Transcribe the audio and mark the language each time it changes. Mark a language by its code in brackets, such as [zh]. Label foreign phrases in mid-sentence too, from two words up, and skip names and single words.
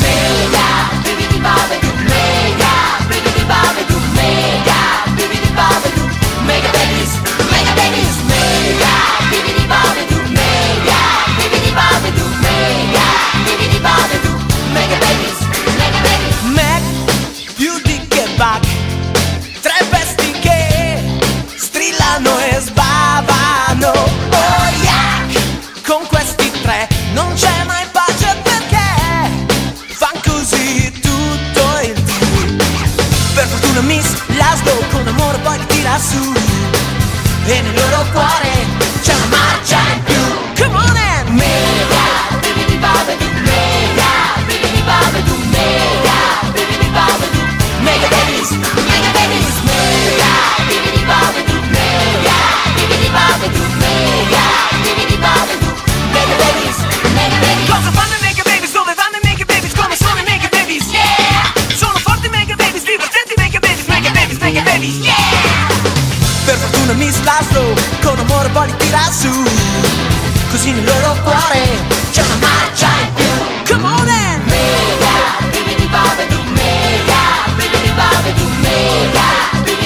[en] Mega bibidi babadu, mega bibidi babadu, mega bibidi babadu, mega babies, mega babies, mega bibidi babadu, mega bibidi babadu, mega bibidi babadu, mega babies, mega babies. [it] Mac più di kebab, tre bestie che strillano e sbavano. [en] Oh yeah! [it] Con questi tre non c'è mai pace perché fan così tutto il tempo. Per fortuna Miss Laszlo con amore poi li tira su e nel loro cuore c'è una marcia in più. [en] Come on in! Mega bibidi babadu, mega bibidi babadu, mega bibidi babadu, mega babies, mega babies, mega bibidi babadu, mega bibidi babadu, mega bibidi babadu, mega babies, mega babies. [it] Cosa fanno i [en] mega babies? [it] Dove vanno i [en] mega babies? [it] Come sono i [en] mega babies? Yeah! [it] Sono forti [en] mega babies, divertenti mega babies, mega babies, mega babies. Yeah! [it] Per fortuna Miss Laszlo con amore poi li tira su, così nel loro cuore c'è una marcia in più. [en] Come on in! Mega bibidi babadu, mega bibidi babadu, mega